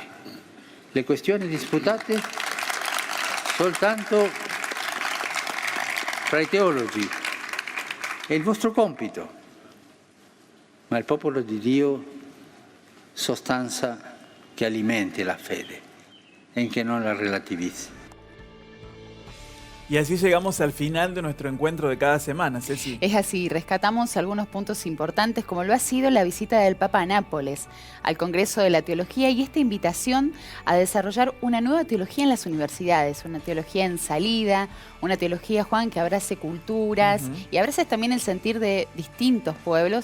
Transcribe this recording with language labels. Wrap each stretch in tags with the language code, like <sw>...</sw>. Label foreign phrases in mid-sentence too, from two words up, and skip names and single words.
<it>Le questioni disputate soltanto fra i teologi è il vostro compito, ma il popolo di Dio sostanza che alimenti la fede e che non la relativizzi.</it> <es>Y así llegamos al final de nuestro encuentro de cada semana, Ceci. Es así, rescatamos algunos puntos importantes como lo ha sido la visita del Papa a Nápoles, al Congreso de la Teología y esta invitación a desarrollar una nueva teología en las universidades, una teología en salida, una teología, Juan, que abrace culturas y abrace también el sentir de distintos pueblos.</es>